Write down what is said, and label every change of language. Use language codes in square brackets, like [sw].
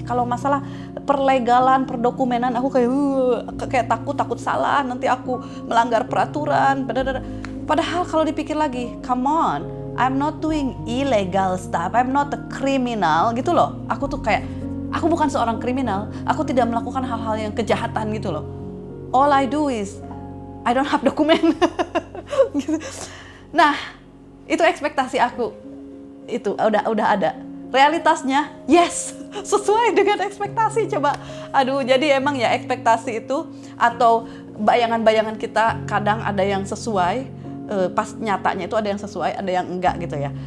[id] Kalau masalah perlegalan, perdokumenan, aku kayak takut salah, nanti aku melanggar peraturan. Padahal kalau dipikir lagi, [en] come on, I'm not doing illegal stuff, I'm not a criminal [id] gitu loh. Aku tuh kayak, aku bukan seorang kriminal, aku tidak melakukan hal-hal yang kejahatan gitu loh. [en] All I do is, I don't have dokumen. [id] Gitu. Nah, itu ekspektasi aku, itu udah ada. Realitasnya, yes, sesuai dengan ekspektasi. Coba, jadi emang ya ekspektasi itu atau bayangan-bayangan kita kadang ada yang sesuai, pas nyatanya itu ada yang sesuai, ada yang enggak gitu ya.